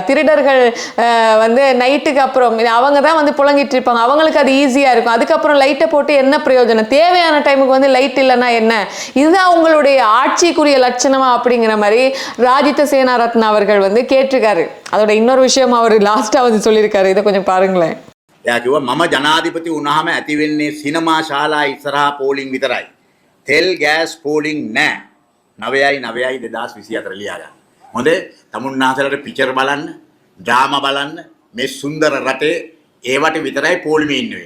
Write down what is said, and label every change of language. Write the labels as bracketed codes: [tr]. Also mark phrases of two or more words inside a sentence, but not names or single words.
[ta] திருடர்கள் வந்து நைட்டுக்கு அப்புறம் அவங்க தான் வந்து புழங்கிட்டு இருப்பாங்க, அவங்களுக்கு அது ஈஸியாக இருக்கும். அதுக்கு அதுக்கப்புறம் லைட்டை போட்டு என்ன பிரயோஜனம், தேவையான டைமுக்கு வந்து லைட் இல்லைன்னா என்ன, இதுதான் உங்களுடைய ஆட்சிக்குரிய லட்சணமா அப்படிங்கிற மாதிரி ராஜித சேனாரத்ன அவர்கள் வந்து கேட்டிருக்காரு. அதோட இன்னொரு விஷயம் அவர் லாஸ்டா வந்து சொல்லியிருக்காரு, இதை கொஞ்சம் பாருங்களேன். [si] එයා කිව්වා මම ජනාධිපති වුණාම ඇති වෙන්නේ සිනමා ශාලා ඉස්සරහා පෝලිං විතරයි. තෙල් ගෑස් පෝලිං නැහැ. 9යි 9යි 2024 ලියා ගන්න. හොඳේ තමුන්නාසලට පිචර් බලන්න, ඩ්‍රාමා බලන්න මේ සුන්දර රටේ ඒවට විතරයි පෝලිමේ ඉන්න වෙන්නේ.